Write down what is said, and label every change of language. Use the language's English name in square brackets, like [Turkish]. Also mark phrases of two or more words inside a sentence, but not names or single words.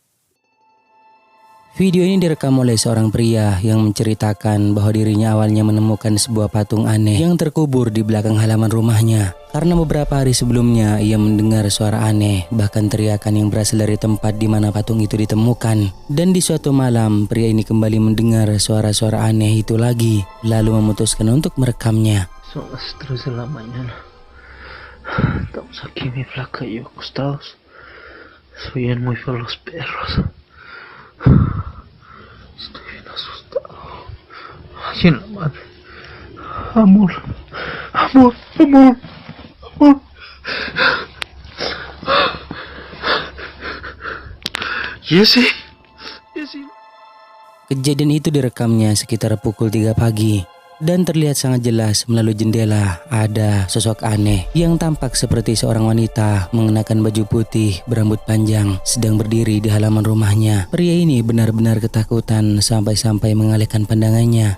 [Indonesian] Video ini direkam oleh seorang pria yang menceritakan bahwa dirinya awalnya menemukan sebuah patung aneh yang terkubur di belakang halaman rumahnya. Karena beberapa hari sebelumnya ia mendengar suara aneh, bahkan teriakan yang berasal dari tempat di mana patung itu ditemukan. Dan di suatu malam, pria ini kembali mendengar suara-suara aneh itu lagi, lalu memutuskan untuk merekamnya. [Spanish] Son las 3 de la mañana. Estamos aquí en mi flaca y yo acostados. Se oyen muy feos los perros. Estoy bien asustado. Ay, en la madre. Amor. Amor. Amor. Amor. Jesse. Jesse. [Indonesian] Kejadian itu direkamnya sekitar pukul 3 pagi. Dan terlihat sangat jelas melalui jendela ada sosok aneh yang tampak seperti seorang wanita mengenakan baju putih berambut panjang sedang berdiri di halaman rumahnya. Pria ini benar-benar ketakutan sampai-sampai mengalihkan pandangannya.